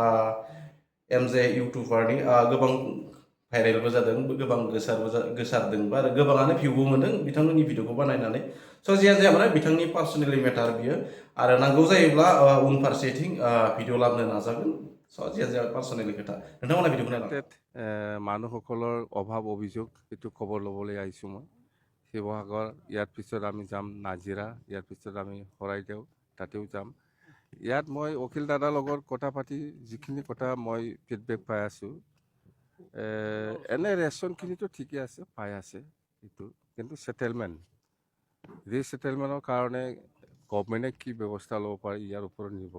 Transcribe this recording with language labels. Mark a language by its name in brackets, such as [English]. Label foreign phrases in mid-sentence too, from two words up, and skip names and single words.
[Bodo] एमजे इउटुबारनि गोबां भाइरेलबो जादों गोबां गोसारदोंबो आरो गोबाङानो भिउबो मोनदों बिथांमोननि भिडिअखौ बानायनानै स' जियानो जाया माने बिथांनि [English] personal matter [Bodo] बियो आरो नांगौ जायोब्ला उनफारसेथिं भिडिअ लाबोनो नाजागोन स' जियानो जाया पार्सनेलि खोथा नोंथांमोना भिडिअखौ नायलां [Assamese] মানুহসকলৰ অভাৱ অভিযোগ এইটো খবৰ ল'বলৈ আহিছোঁ মই শিৱসাগৰ ইয়াৰ পিছত আমি যাম নাজিৰা ইয়াৰ পিছত আমি শৰাইদেউ তাতেও যাম ইয়াত মই অখিল দাদাৰ লগত কথা পাতি যিখিনি কথা মই ফিডবেক পাই আছোঁ এনে ৰেচনখিনিতো ঠিকে আছে পাই আছে এইটো কিন্তু [English] settlement resettlement [Assamese] কাৰণে গভৰ্ণমেণ্টে কি ব্যৱস্থা ল'ব পাৰে ইয়াৰ ওপৰত নিৰ্ভৰ